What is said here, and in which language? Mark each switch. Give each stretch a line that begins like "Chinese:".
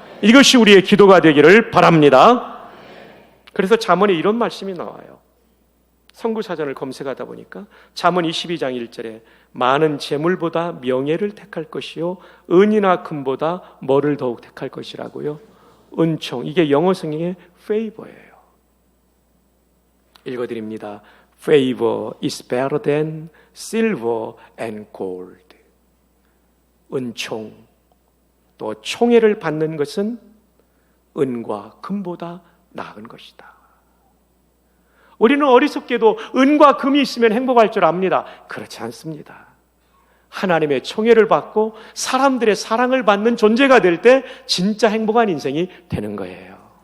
Korean: 이것이 우리의 기도가 되기를 바랍니다. 그래서 잠언에 이런 말씀이 나와요. 선구사전을 검색하다 보니까 잠언 22장 1절에 많은 재물보다 명예를 택할 것이요 은이나 금보다 뭐를 더욱 택할 것이라고요? 은총. 이게 영어 성경의 favor예요. 읽어드립니다.
English: Favor is better than silver and gold.
Korean: 은총, 또 총애를 받는 것은 은과 금보다 나은 것이다. 우리는 어리석게도 은과 금이 있으면 행복할 줄 압니다. 그렇지 않습니다. 하나님의 총애를 받고 사람들의 사랑을 받는 존재가 될 때 진짜 행복한 인생이 되는 거예요.